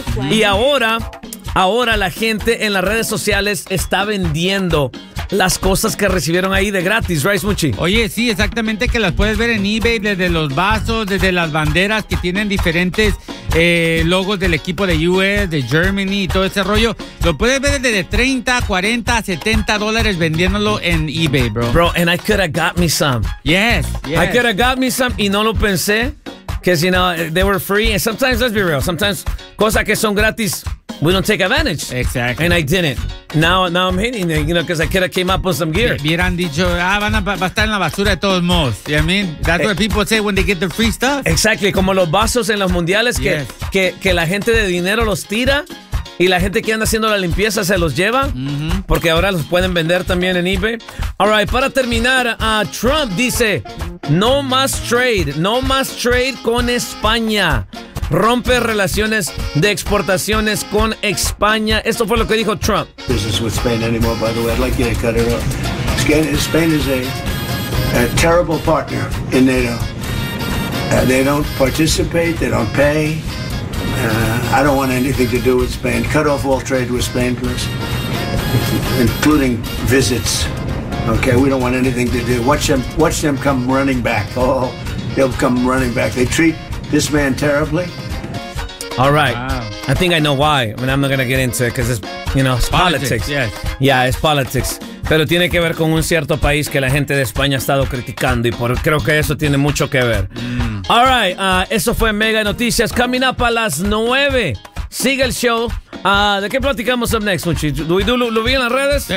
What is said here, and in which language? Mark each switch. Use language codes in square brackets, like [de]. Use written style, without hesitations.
[es] Y ahora la gente en las redes sociales está vendiendo las cosas que recibieron ahí de gratis, right, Smuchi? Oye, sí, exactamente, que las puedes ver en eBay, desde los vasos, desde las banderas que tienen diferentes logos del equipo de US, de Germany y todo ese rollo. Lo puedes ver desde 30, 40, $70 vendiéndolo en eBay, bro. [en] Bro, and I could have got me some. Yes, yes. I could have got me some [es] y no lo pensé, [en] because, you know, they were free. And sometimes, let's be real, sometimes [es] cosas que son gratis, [en] we don't take advantage. Exactly. And I didn't. Now I'm hating it, you know, because I could have came up with some gear. [es] Hubieran dicho, va a estar en la basura de todos modos. [en] You know what I mean? That's what people say when they get the free stuff. Exactly. [es] Como los vasos en los mundiales que la gente de dinero los tira y la gente que anda haciendo la limpieza se los lleva, porque ahora los pueden vender también en eBay. [en] All right, [es] para terminar, Trump dice, no más trade con España. Rompe relaciones de exportaciones con España. Esto fue lo que dijo Trump. [en] Business with Spain anymore, by the way. I'd like you to cut it off. Spain is a terrible partner in NATO. They don't participate, they don't pay. I don't want anything to do with Spain. Cut off all trade with Spain, please. Including visits. Okay, we don't want anything to do. Watch them come running back. Oh, they'll come running back. They treat this man terribly. All right. Wow. I think I know why. I mean, I'm not going to get into it because it's, you know, it's politics. Yes. Yeah, it's politics. [es] Pero tiene que ver con un cierto país que la gente de España ha estado criticando, y creo que eso tiene mucho que ver. Mm. [en] All right. [es] Eso fue Mega Noticias. [en] Coming up [es] a las 9. Sigue el show. ¿De qué platicamos [en] up next, [es] Muchi? ¿Lo vi en las redes?